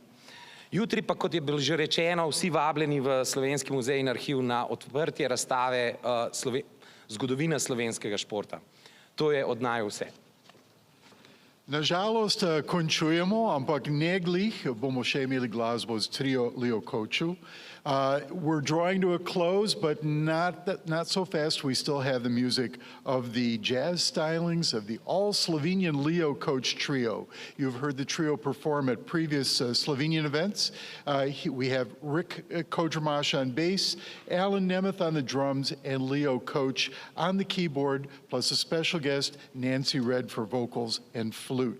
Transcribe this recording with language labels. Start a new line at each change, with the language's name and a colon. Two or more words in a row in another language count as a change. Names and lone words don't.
Slovenian: Jutri pa, kot je bilo že rečeno, vsi vabljeni v Slovenski muzej in arhiv na odprtje razstave Zgodovina slovenskega športa. To je od naju vse. Nažalost, končujemo, ampak ne glih, bomo še imeli glasbo z trio Leo Koču.
English: We're drawing to a close, but not so fast. We still have the music of the jazz stylings of the all-Slovenian Leo Koč trio. You've heard the trio perform at previous Slovenian events. We have Rick Kodramash on bass, Alan Nemeth on the drums, and Leo Koč on the keyboard, plus a special guest, Nancy Red, for vocals and flute.